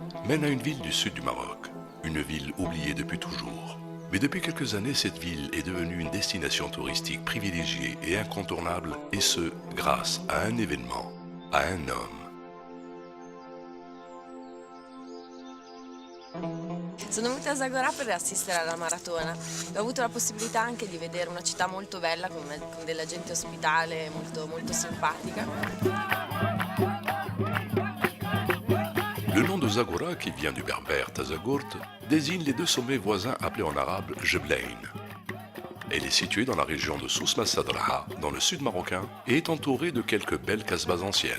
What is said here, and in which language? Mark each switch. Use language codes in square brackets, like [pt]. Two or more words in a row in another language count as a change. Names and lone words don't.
[fr] mène à une ville du sud du Maroc, une ville oubliée depuis toujours. Mais depuis quelques années, cette ville est devenue une destination touristique privilégiée et incontournable, et ce, grâce à un événement, à un homme. [it] Sono venuta a Zagora per assistere alla maratona. Ho avuto la possibilità anche di vedere una città molto bella con della gente ospitale, molto simpatica. [fr] Le nom de Zagora, qui vient du berbère Tazagurt, désigne les deux sommets voisins appelés en arabe Jeblain. Elle est située dans la région de Soussma Sadraha, dans le sud marocain, et est entourée de quelques belles casbahs anciennes.